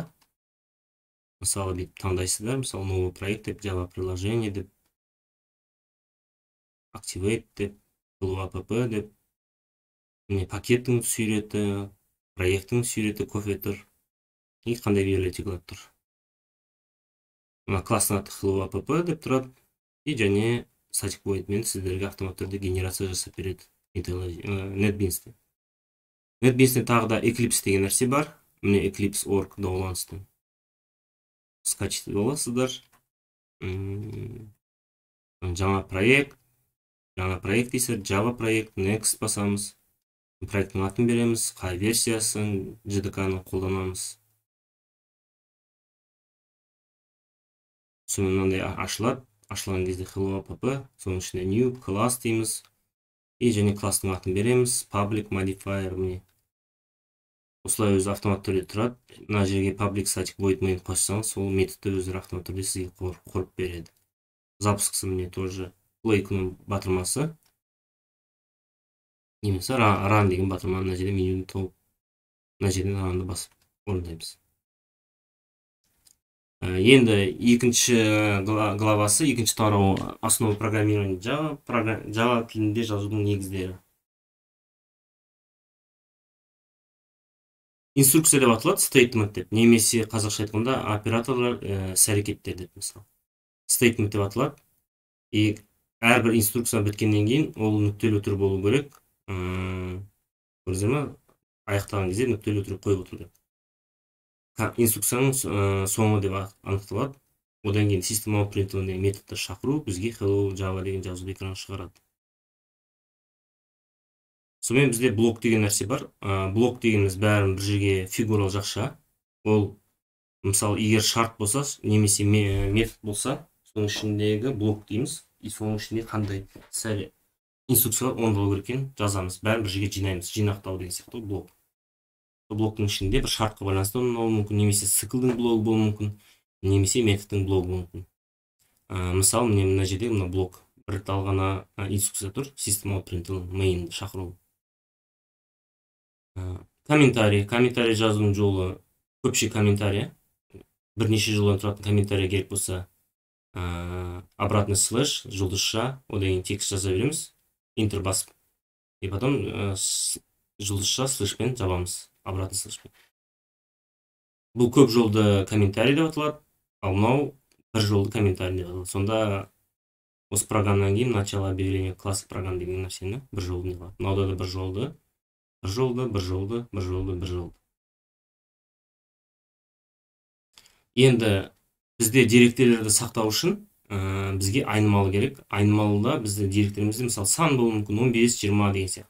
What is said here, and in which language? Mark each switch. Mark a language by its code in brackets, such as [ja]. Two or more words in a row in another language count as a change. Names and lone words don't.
[kk] Мысалы деп таңдайсыздар, мысалы [ru] новый проект [kk] деп, Java приложение деп, Activate деп, Hello app деп, пакеттің суреті, проекттің суреті кофе тұр. И қандай библиотекалар тұр. Класстың аты Hello app деп тұрады. және static void мен сіздерге автоматты түрде генерация жасап береді NetBeans'те. NetBeans'те тағы да Eclipse деген нәрсе бар. Міне Eclipse.org қолданыстың скачать етіп аласыздар. Жаңа проект дейсіз, Java проект, Next басамыз. Проекттің атын береміз, қай версиясын JDK-ны қолданамыз. Соны мынандай ашылады. Ашылған кезде hello app, соның ішінде [en] new class [kk] дейміз. Және класстың атын береміз, [en] public modifier [kk] міне. Осылай өзі автомат түрде тұрады. Мына жерге public static void main қоссаңыз, сол методты өзі автомат түрде сізге құрып береді. Запускысы міне тоже play күнің батырмасы. Немесе run деген батырма мына жерде менюні тауып, мына жерден runды басып орындаймыз. Енді екінші главасы, екінші тарау [ru] основа программирования [kk] Java тілінде жазудың негіздері. Инструкция деп аталады, statement деп, немесе қазақша айтқанда операторлар іс-әрекеттер деп мысалы. Statement деп аталады. Әрбір инструкция біткеннен кейін ол нүктелі түрі болу керек. Көрдіңіздер ме? Аяқтаған кезде нүктелі түрі қойып отырды. Инструкцияның соңы деп анықталады. Одан кейін system out print методты шақыру бізге hello Java деген жазуды экранға шығарады. Сонымен бізде блок деген нәрсе бар. Блок дегеніміз бәрін бір жерге фигурал жақша. Ол мысалы егер шарт болса, немесе метод болса, соның ішіндегі блок дейміз. Соның ішінде қандай инструкциялар орындалу керек екенін жазамыз. Бәрін бір жерге жинаймыз. Жинақтау деген сияқты блок. Блоктың ішінде бір шартқа байланысты болуы мүмкін, немесе циклдың блогы болуы мүмкін, немесе методтың блогы болуы мүмкін. Мысалы, мына жерде мына блок бір рет алғана инструкция тұр, system out print main шақыру. Комментарий жазудың жолы көпше комментарий. Бірнеше жолдан тұратын комментарий керек болса, [ru] обратный слэш, [kk] жұлдызша, одан кейін текст жаза береміз, enter басып. [ru] И потом [kk] жұлдызша слэшпен жабамыз, обратный слэшпен. Бұл көп жолды комментарий деп аталады, ал мынау бір жолды комментарий деп аталады. Сонда осы программадан кейін [ru] начало объявления классы программ [kk] деген нәрсені бір жолды деп аталады. Мынауда да бір жолды. Енді бізде деректерді сақтау үшін бізге айнымалы керек. Айнымалыда бізде деректерімізде мысалы сан болуы мүмкін 15, 20 деген сияқты.